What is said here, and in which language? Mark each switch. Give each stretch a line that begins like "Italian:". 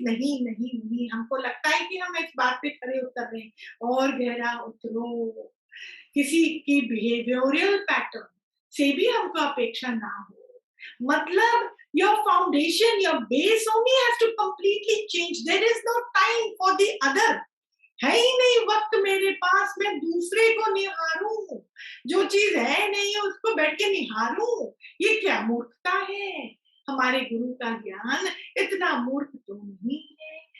Hindi: नहीं नहीं नहीं, हमको लगता है कि हम इस बात पे खड़े उतर रहे हैं, और गहरा उतरो। किसी की बिहेवियरल पैटर्न से भी हमको अपेक्षा ना हो।
English: मतलब your foundation, your base only has to completely change. There is no time for the other.
Hindi: है ही नहीं वक्त मेरे पास, मैं दूसरे को निहारूं, जो चीज है नहीं उसको बैठ के निहारूं, ये क्या मूर्खता है। हमारे गुरु का ज्ञान इतना मूर्ख तो नहीं है।